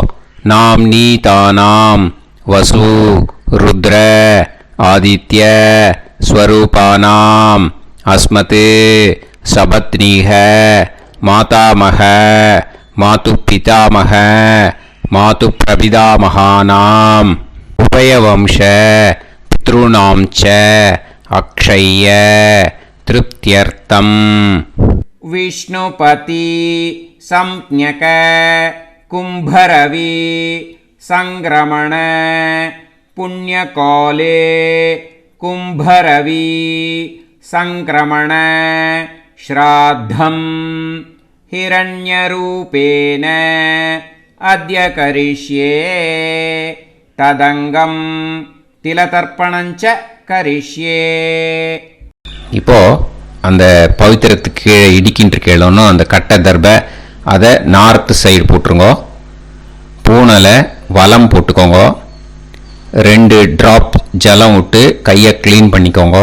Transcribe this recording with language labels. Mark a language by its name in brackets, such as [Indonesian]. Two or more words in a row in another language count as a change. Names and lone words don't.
[Sanskrit] नाम् नी तानाम् वसु रुद्र आदित्य स्वरूपाणाम् अस्मत् सपत्नीक मातामह मातुः पितामह मातुः प्रपितामहानाम् उभयवंश पितॄणाम् च अक्षय्य तृप्त्यर्थम्. विष्णुपति संज्ञक कुम्भरवि संक्रमण पुण्यकाले कुम्भरवि संक्रमण श्राद्धं हिरण्यरूपेण अद्य करिष्ये तदंगं तिलतर्पणञ्च करिष्ये. [Tamil] இப்போ அந்த பவித்திரத்துக்கு கீழே இடிக்கின்ற கீழே அந்த கட்டை தர்பை அதை நார்த்து சைடு போட்டுருங்க. பூனலை வலம் போட்டுக்கோங்க. 2 ட்ராப் ஜலம் விட்டு கையை க்ளீன் பண்ணிக்கோங்க.